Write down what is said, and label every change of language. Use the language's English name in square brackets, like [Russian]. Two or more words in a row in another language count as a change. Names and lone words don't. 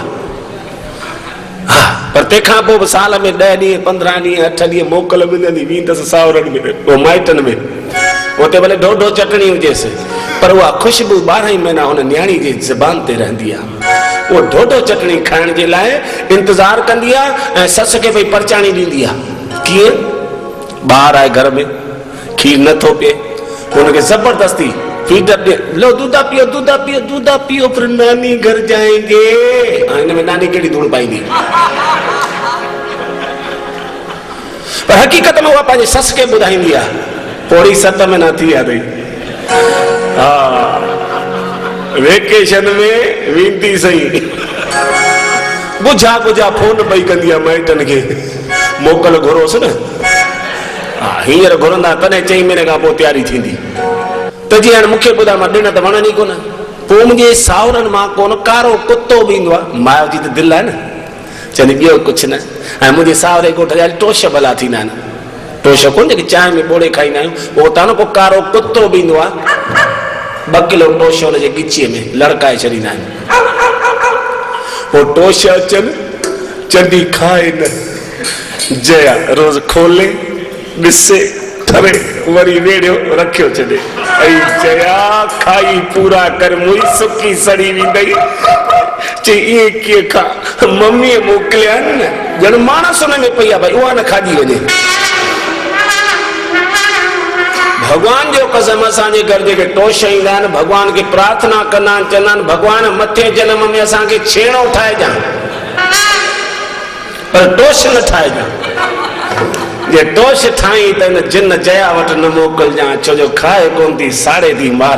[Sindhi] हा, पर तंहिंखां पोइ बि साल में 10 ॾींहं 15 ॾींहं 8 ॾींहं मोकल मिलंदी, वेंदसि सावरनि में, पोइ माइटनि में, उते भले ढोढो चटणी हुजेसि, पर उहा ख़ुशबू 12 महीना हुन न्याणी जी ज़बान ते रहंदी आहे। उहो ढोढो चटणी खाइण जे लाइ इंतज़ारु कंदी आहे ऐं ससु खे भई परचाणी ॾींदी आहे। कीअं? ॿार आहे घर में, खीर नथो पीए, हुनखे ज़बरदस्ती फीडर ॾे, [Hindi] लो दूधा पियो दूधा पियो दूधा पियो, फिर नानी घर जाएंगे। [Sindhi] हिन में नानी कहिड़ी धूड़ पाईंदी? पर हक़ीक़त में उहा पंहिंजी ससु खे ॿुधाईंदी आहे, पोड़ी 7 महीना थी विया अथई, हा वेकेशन में वेंदी सही, बुझा बुझा फोन पई कंदी आहे माइटनि खे, मोकल घुरोसि न, हा हींअर घुरंदा तॾहिं 4 महीने खां पोइ तयारी थींदी। त जीअं हाणे मूंखे ॿुधाए, मां ॾिण त वणनि ई कोन, पोइ मुंहिंजे सावरनि मां कोन कारो कुतो बि ईंदो आहे, माउ जी त दिलि आहे न, चवंदी ॿियो कुझु न। ऐं मुंहिंजे सावरे ॻोठ जा टोश भला थींदा आहिनि, टोश कोन जेके चांहि में ॿोड़े खाईंदा आहियूं, उहो त न को कारो कुतो बि ईंदो आहे, 2 किलो टोश हुनजे गिचीअ में लड़काए छॾींदा आहिनि, पोइ टोश अचनि, चंडी खाए न, जया रोज़ खोले ॾिसे ठरे, वरी वेड़ियो रखियो छॾे, ऐं जया खाई पूरा कर, मुई सुकी सड़ी वेंदई, चई ईअं कीअं खा, मम्मीअ मोकिलिया आहिनि न, ॼण माणस हुन में पई आहे, भई उहा न खाधी वञे। भगवान जो कसम, असांजे घर जेके टोश ईंदा आहिनि, भगवान खे प्रार्थना कंदा आहिनि, चवंदा आहिनि भगवान मथे जन्म में असांखे छेणो ठाहिजां, पर टोश न ठाहिजां, जे टोश ठाही त हिन जिन जया वटि न मोकिलजां, छो जो खाए कोन थी, साड़े थी मारे।